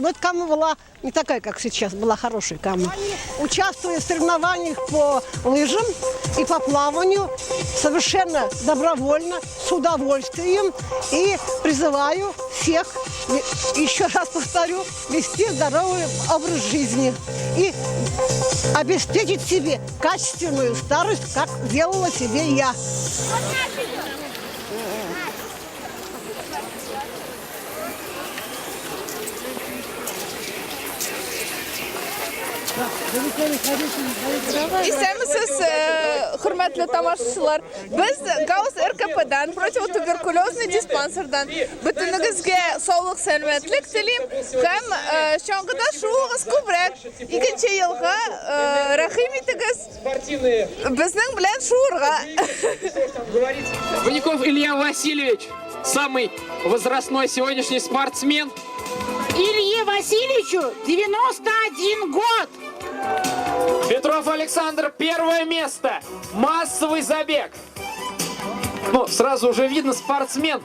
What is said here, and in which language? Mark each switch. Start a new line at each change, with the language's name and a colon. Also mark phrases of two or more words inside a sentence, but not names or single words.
Russian: Но эта Кама была не такая, как сейчас, была хорошая Кама. Участвую в соревнованиях по лыжам и по плаванию совершенно добровольно, с удовольствием. И призываю всех, еще раз повторю, вести здоровый образ жизни. И обеспечить себе качественную старость, как делала себе я.
Tatar: Исәмісіз, хөрмәтле тамашачылар. Без Гаус РКП-дан,
Russian: противотуберкулезный диспансердан
Tatar: бөтенегезгә саулык, сәламәтлек телим һәм чаңгыда шуыгыз күбрәк. 2нче елга рәхим итегез. Безнең белән шуырга.
Russian: Ваников Илья Васильевич, самый возрастной сегодняшний спортсмен. Илье Васильевичу 91 год. Петров Александр, 1 место. Массовый забег. Ну, сразу уже видно, спортсмен.